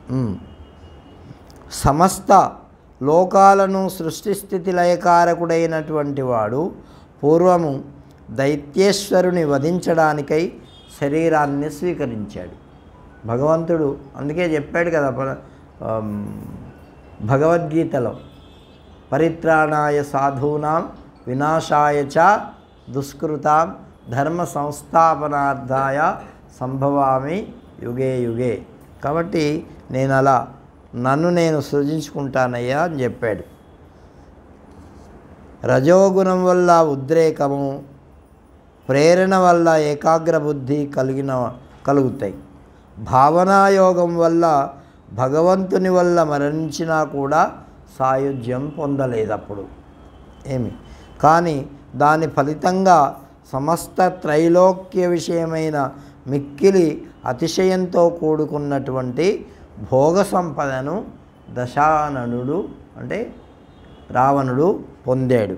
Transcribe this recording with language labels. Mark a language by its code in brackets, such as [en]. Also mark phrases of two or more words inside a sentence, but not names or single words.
[te] సమస్త లోకాలను సృష్టిస్థితి లయకారకుడైనటువంటి వాడు పూర్వము దైత్యేశ్వరుని వధించడానికై శరీరాన్ని స్వీకరించాడు. భగవంతుడు అందుకే చెప్పాడు కదా భగవద్గీతలో, [sa] పరిత్రాణాయ సాధూనాం వినాశాయ చ దుష్కృతాం ధర్మ సంస్థాపనార్థాయ సంభవామి యుగే యుగే. [te] కాబట్టి నేను అలా నన్ను నేను సృజించుకుంటానయ్యా అని చెప్పాడు. రజోగుణం వల్ల ఉద్రేకము, ప్రేరణ వల్ల ఏకాగ్ర బుద్ధి కలుగుతాయి. భావనాయోగం వల్ల భగవంతుని వల్ల మరణించినా కూడా సాయుధ్యం పొందలేదు అప్పుడు కానీ దాని ఫలితంగా సమస్త త్రైలోక్య విషయమైన మిక్కిలి అతిశయంతో కూడుకున్నటువంటి భోగ సంపదను దశాననుడు అంటే రావణుడు పొందాడు.